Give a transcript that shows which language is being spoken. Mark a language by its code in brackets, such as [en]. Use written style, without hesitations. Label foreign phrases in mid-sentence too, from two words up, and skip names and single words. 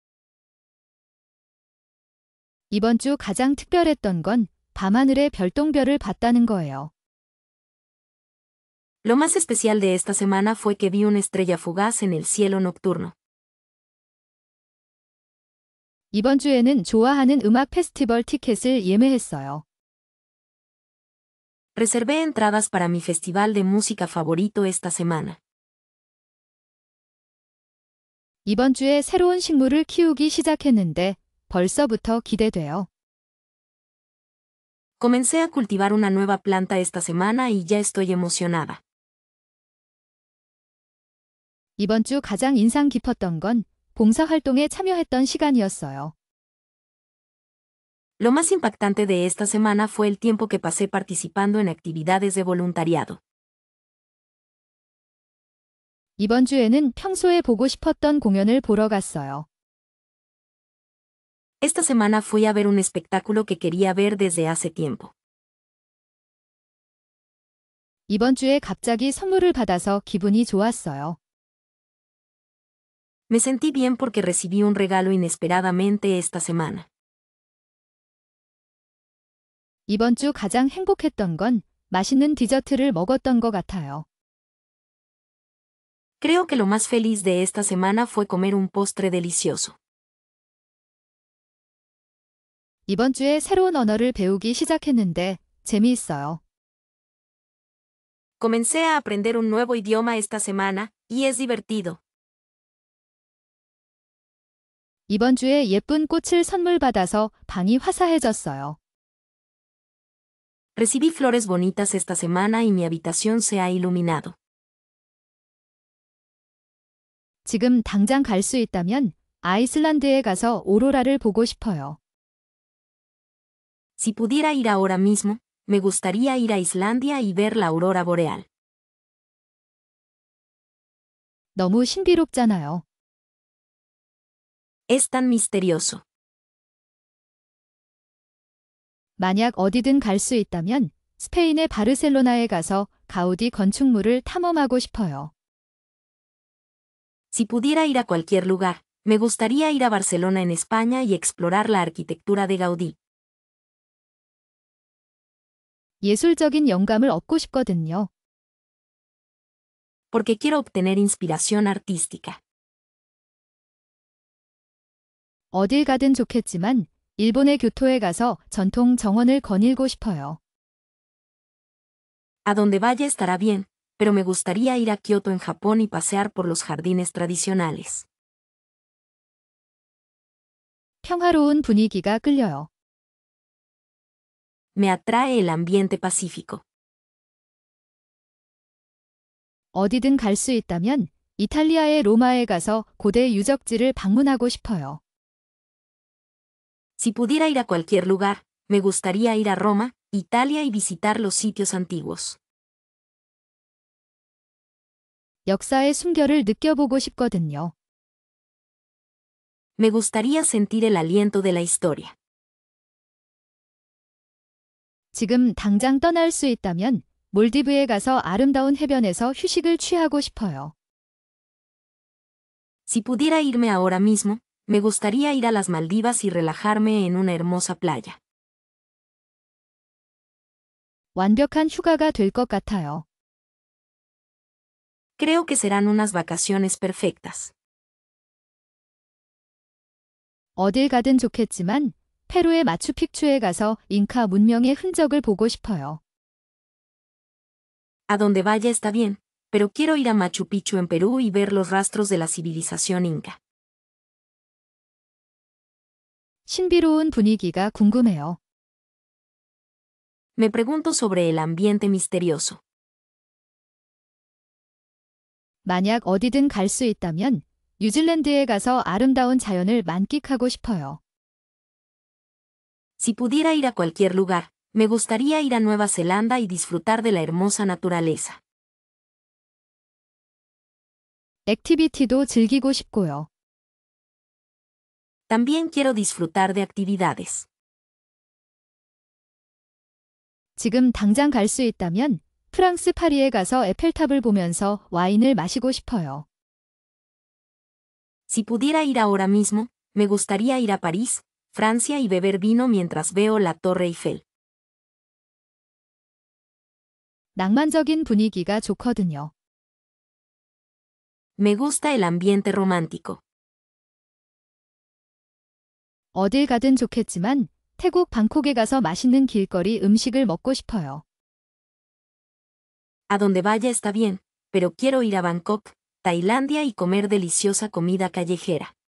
[ko] 이번 주 가장 특별했던 건 밤하늘의 별똥별을 봤다는 거예요. [es] Lo más especial de esta semana fue que vi una estrella fugaz en el cielo nocturno. [ko] 이번 주에는 좋아하는 음악 페스티벌 티켓을 예매했어요. [es] Reservé entradas para mi festival de música favorito esta semana. [ko] 이번 주에 새로운 식물을 키우기 시작했는데 벌써부터 기대돼요. [es] Comencé a cultivar una nueva planta esta semana y ya estoy emocionada. [ko] 이번 주 가장 인상 깊었던 건 봉사활동에 참여했던 시간이었어요. [es] Lo más impactante de esta semana fue el tiempo que pasé participando en actividades de voluntariado. [ko] 이번 주에는 평소에 보고 싶었던 공연을 보러 갔어요. [es] Esta semana fui a ver un espectáculo que quería ver desde hace tiempo. [ko] 이번 주에 갑자기 선물을 받아서 기분이 좋았어요. [es] Me sentí bien porque recibí un regalo inesperadamente esta semana. [ko] 이번 주 가장 행복했던 건 맛있는 디저트를 먹었던 것 같아요. [es] Creo que lo más feliz de esta semana fue comer un postre delicioso. [ko] 이번 주에 새로운 언어를 배우기 시작했는데 재미있어요. [es] Comencé a aprender un nuevo idioma esta semana, y es divertido. [ko] 이번 주에 예쁜 꽃을 선물 받아서 방이 화사해졌어요. [es] Recibí flores bonitas esta semana y mi habitación se ha iluminado. [ko] 지금 당장 갈 수 있다면 아이슬란드에 가서 오로라를 보고 싶어요. [es] Si pudiera ir ahora mismo, me gustaría ir a Islandia y ver la aurora boreal. [ko] 너무 신비롭잖아요. [es] Es tan misterioso. [ko] 만약 어디든 갈 수 있다면 스페인의 바르셀로나에 가서 가우디 건축물을 탐험하고 싶어요. [es] Si pudiera ir a cualquier lugar, me gustaría ir a Barcelona en España y explorar la arquitectura de Gaudí. [ko] 예술적인 영감을 얻고 싶거든요. [es] Porque quiero obtener inspiración artística. [ko] 어딜 가든 좋겠지만 일본의 교토에 가서 전통 정원을 거닐고 싶어요. [es] A donde vaya estará bien, pero me gustaría ir a Kioto en Japón y pasear por los jardines tradicionales. [ko] 평화로운 분위기가 끌려요. [es] Me atrae el ambiente pacífico. [ko] 어디든 갈 수 있다면 이탈리아의 로마에 가서 고대 유적지를 방문하고 싶어요. [es] Si pudiera ir a cualquier lugar, me gustaría ir a Roma, Italia y visitar los sitios antiguos. [ko] 역사의 숨결을 느껴보고 싶거든요. [es] Me gustaría sentir el aliento de la historia. [ko] 지금 당장 떠날 수 있다면 몰디브에 가서 아름다운 해변에서 휴식을 취하고 싶어요. [es] Si pudiera irme ahora mismo, me gustaría ir a las Maldivas y relajarme en una hermosa playa. [ko] 완벽한 휴가가 될 것 같아요. [es] Creo que serán unas vacaciones perfectas. [ko] 어딜 가든 좋겠지만 페루의 마추픽추에 가서 잉카 문명의 흔적을 보고 싶어요. [es] A donde vaya está bien, pero quiero ir a Machu Picchu en Perú y ver los rastros de la civilización inca. [ko] 신비로운 분위기가 궁금해요. [es] Me pregunto sobre el ambiente misterioso. [ko] 만약 어디든 갈 수 있다면 뉴질랜드에 가서 아름다운 자연을 만끽하고 싶어요. [es] Si pudiera ir a cualquier lugar, me gustaría ir a Nueva Zelanda y disfrutar de la hermosa naturaleza. [ko] 액티비티도 즐기고 싶고요. [es] También quiero disfrutar de actividades. [ko] 지금 당장 갈 수 있다면 프랑스 파리에 가서 에펠탑을 보면서 와인을 마시고 싶어요. [es] Si pudiera ir ahora mismo, me gustaría ir a París, Francia y beber vino mientras veo la Torre Eiffel. [ko] 낭만적인 분위기가 좋거든요. [es] Me gusta el ambiente romántico. [ko] 어딜 가든 좋겠지만 태국 방콕에 가서 맛있는 길거리 음식을 먹고 싶어요. [es] A donde vaya está bien, pero quiero ir a Bangkok, Tailandia y comer deliciosa comida callejera.